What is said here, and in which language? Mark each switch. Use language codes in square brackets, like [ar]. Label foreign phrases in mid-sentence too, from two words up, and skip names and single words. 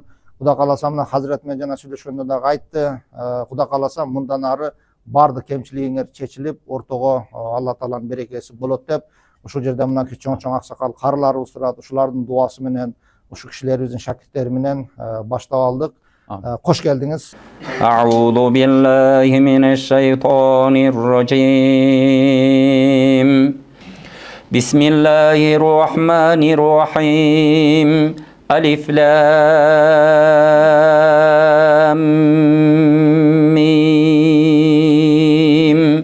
[ky] Кудай кааласа мына Хазирет менен жана сүйлөшкөндө дагы айтты. Кудай кааласа мындан ары бардык кемчилигиңер чечилип, ортого Алла Тааланын берекеси болот деп. Ушул жерде мына чоң аксакал карыларыбыз турат. Ушулардын дуасы менен, ушу кишилерибиздин шакирттери менен баштап алдык. Кош келдиңиз. [ar] أعوذ بالله من الشيطان الرجيم. بسم الله الرحمن الرحيم. الم.